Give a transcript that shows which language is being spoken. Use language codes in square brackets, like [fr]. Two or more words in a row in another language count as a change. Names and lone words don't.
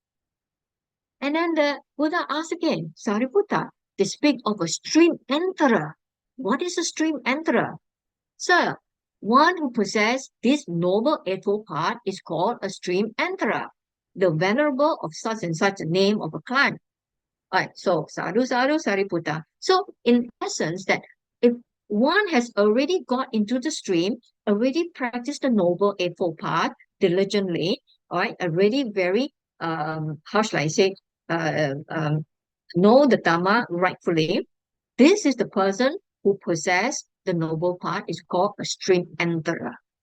[en] And then the Buddha asked again, Sariputta, they speak of a stream enterer. What is a stream enterer? Sir, one who possesses this Noble Eightfold Path is called a stream enterer, the venerable of such and such a name of a Klang. Right, so [pi] sadhu, sadhu, [en] Sariputta. So in essence, that if one has already got into the stream, already practiced the Noble Eightfold Path diligently, right, already very, how shall I say, know the Dhamma rightfully, this is the person who possesses the noble path is called a stream enterer.